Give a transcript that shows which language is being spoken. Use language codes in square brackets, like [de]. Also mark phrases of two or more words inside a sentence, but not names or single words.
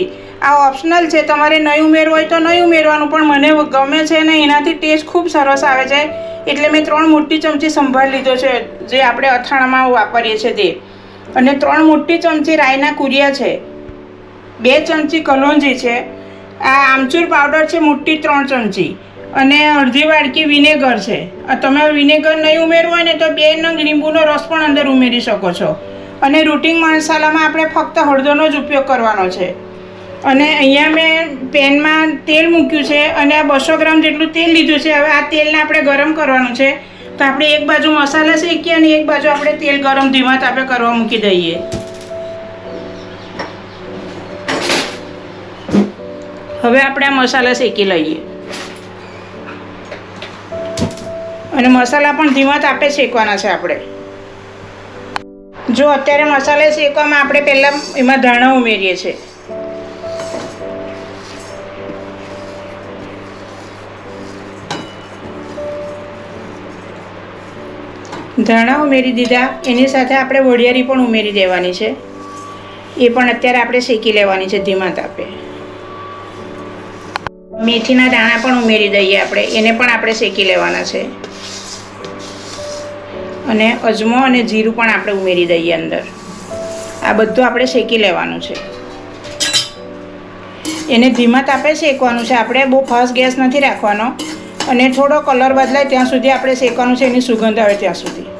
[gu] આ ઓપ્શનલ છે, તમારે નહીં ઉમેરવું હોય તો નહીં ઉમેરવાનું, પણ મને ગમે છે ને એનાથી ટેસ્ટ ખૂબ સરસ આવે છે એટલે મેં 3 મોટી ચમચી સંભાર લીધો છે, જે આપણે અથાણામાં વાપરીએ છે તે। અને 3 મોટી ચમચી રાઈના કૂરિયા છે, 2 ચમચી કલોંજી છે, આ આમચૂર પાઉડર છે મોટી 3 ચમચી અને અર્ધી વાડકી વિનેગર છે। તમે વિનેગર નહીં ઉમેરવું હોય ને તો 2 નંગ લીંબુનો રસ પણ અંદર ઉમેરી શકો છો। અને રૂટિંગ મસાલામાં આપણે ફક્ત હળદરનો જ ઉપયોગ કરવાનો છે। અને અહીંયા મેં પેનમાં તેલ મૂક્યું છે અને આ 200 ગ્રામ જેટલું તેલ લીધું છે। હવે આ તેલને આપણે ગરમ કરવાનું છે। તો આપણે એક બાજુ મસાલા શેકીએ અને એક બાજુ આપણે તેલ ગરમ ધીમા તાપે કરવા મૂકી દઈએ। હવે આપણે આ મસાલા શેકી લઈએ અને મસાલા પણ ધીમા તાપે શેકવાના છે આપણે। જો અત્યારે મસાલે શેકવામાં આપણે પહેલા એમાં ધાણા ઉમેરીએ છે। ધાણા ઉમેરી દીધા, એની સાથે આપણે વઢિયારી પણ ઉમેરી દેવાની છે। એ પણ અત્યારે આપણે શેકી લેવાની છે ધીમા તાપે। મેથીના દાણા પણ ઉમેરી दઈએ આપણે, એને પણ આપણે શેકી લેવાના છે। અને અજમો અને જીરું પણ આપણે ઉમેરી દઈએ અંદર। આ બધું આપણે શેકી લેવાનું છે। એને ધીમા તાપે શેકવાનું છે આપણે, બહુ ફાસ્ટ ગેસ નથી રાખવાનો અને થોડો કલર બદલાય ત્યાં સુધી આપણે શેકવાનું છે, એની સુગંધ આવે ત્યાં સુધી।